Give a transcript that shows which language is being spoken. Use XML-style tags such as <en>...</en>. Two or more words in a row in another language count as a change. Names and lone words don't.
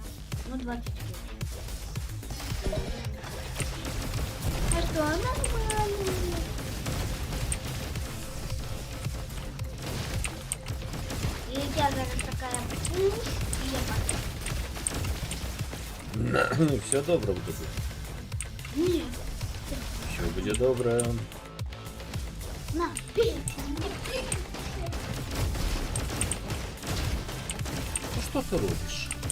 <ru>Ну 28. А что, нормально. И</ru> <uk>я зараз</uk> <ru>такая пуш, и я падаю.</ru> <uk>Все добре буде.</uk> <ru>Нет.</ru> <uk>Все буде добре. На, пейте. Ну що ти робиш?</uk>